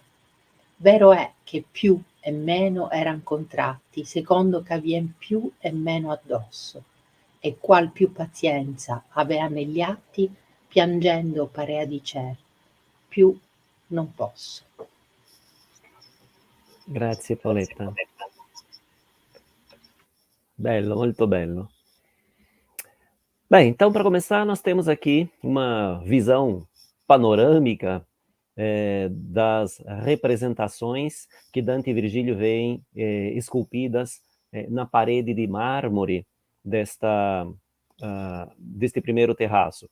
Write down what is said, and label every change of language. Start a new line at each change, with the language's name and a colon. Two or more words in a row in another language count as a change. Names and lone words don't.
Italian: Vero è che più e meno eran contratti, secondo ch'avien più e meno addosso, e qual più pazienza avea negli atti, piangendo parea dicer: più non posso. Grazie Paoletta. Bello, molto bello.
Portuguese: Bem, então para começar nós temos aqui uma visão panorâmica das representações que Dante e Virgílio veem esculpidas na parede de mármore deste primeiro terraço.